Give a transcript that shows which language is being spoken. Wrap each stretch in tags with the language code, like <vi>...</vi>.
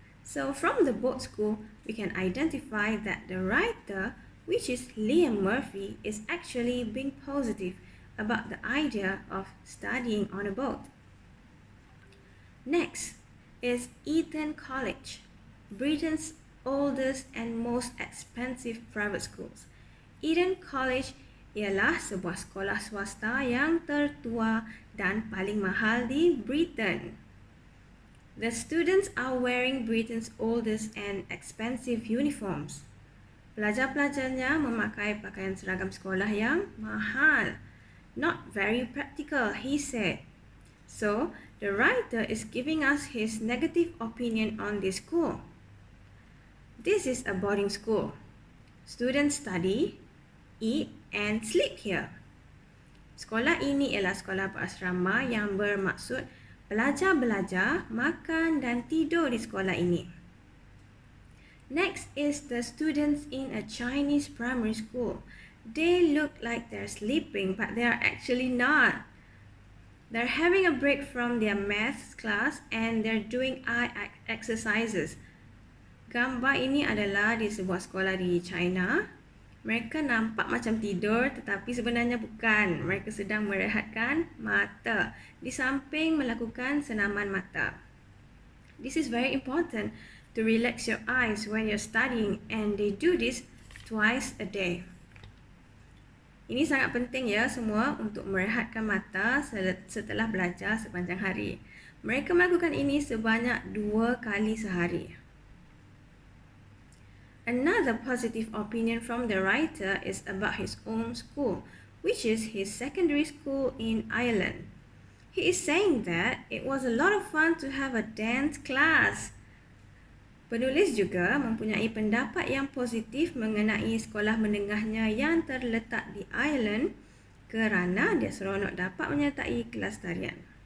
<en>So from the boat school, we can identify that the writer, which is Liam Murphy, is actually being positive about the idea of studying on a boat. Next is Eton College, Britain's oldest and most expensive private schools.</en> <ms>Eton College ialah sebuah sekolah swasta yang tertua dan paling mahal di Britain.</ms> <en>The students are wearing Britain's oldest and expensive uniforms.</en> <ms>Pelajar-pelajarnya memakai pakaian seragam sekolah yang mahal.</ms> <en>Not very practical, he said. So, the writer is giving us his negative opinion on this school. This is a boarding school. Students study, eat and sleep here.</en> <ms>Sekolah ini ialah sekolah berasrama yang bermaksud pelajar belajar, makan dan tidur di sekolah ini.</ms> <en>Next is the students in a Chinese primary school. They look like they're sleeping, but they are actually not. They're having a break from their maths class and they're doing eye exercises.</en> <ms>Gambar ini adalah di sebuah sekolah di China. Mereka nampak macam tidur tetapi sebenarnya bukan. Mereka sedang merehatkan mata di samping melakukan senaman mata.</ms> <en>This is very important to relax your eyes when you're studying and they do this twice a day.</en> <ms>Ini sangat penting ya semua untuk merehatkan mata setelah belajar sepanjang hari. Mereka melakukan ini sebanyak 2 kali sehari.</ms> <en>Another positive opinion from the writer is about his own school, which is his secondary school in Ireland. He is saying that it was a lot of fun to have a dance class.</en> <ms>Penulis juga mempunyai pendapat yang positif mengenai sekolah menengahnya yang terletak di Ireland kerana dia seronok dapat menyertai kelas tarian.</ms>